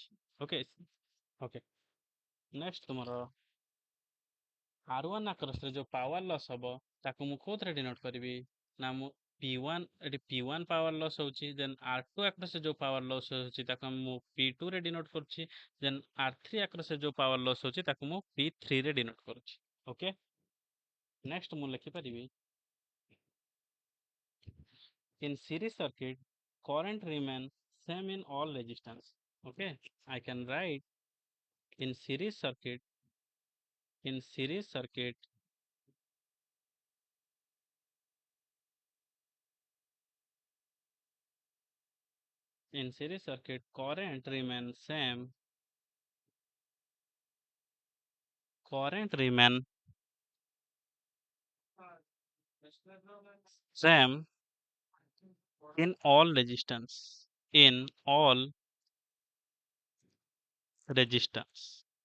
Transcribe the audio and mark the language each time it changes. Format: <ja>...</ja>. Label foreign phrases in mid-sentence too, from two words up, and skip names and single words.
<en>Okay, okay, next</en> <or>ତୁମର R1 ଆକ୍ରସରେ ଯୋଉ</or> <en>power loss</en> <or>ହବ ତାକୁ ମୁଁ କୋଉଥିରେ ଡିନୋଟ କରିବି ନା ମୁଁ P1, ଏଠି P1</or> <en>power loss</en> <or>ହଉଛି, ଦେନ୍ R2 ଆକ୍ରସରେ ଯୋଉ</or> <en>power loss</en> <or>ହଉଛି ତାକୁ ମୁଁ P2 ରେ ଡିନୋଟ କରୁଛି, ଦେନ୍ R3 ଆକ୍ରସରେ ଯୋଉ</or> <en>power loss</en> <or>ହଉଛି ତାକୁ ମୁଁ P3 ରେ ଡିନୋଟ କରୁଛି।</or> <en>Okay, next</en> <or>ମୁଁ ଲେଖିପାରିବି</or> <en>in series circuit current remain same in all resistance. Okay, I can write in series circuit in series circuit in series circuit current remain same, current remain same in all resistance, in all resistance.</en>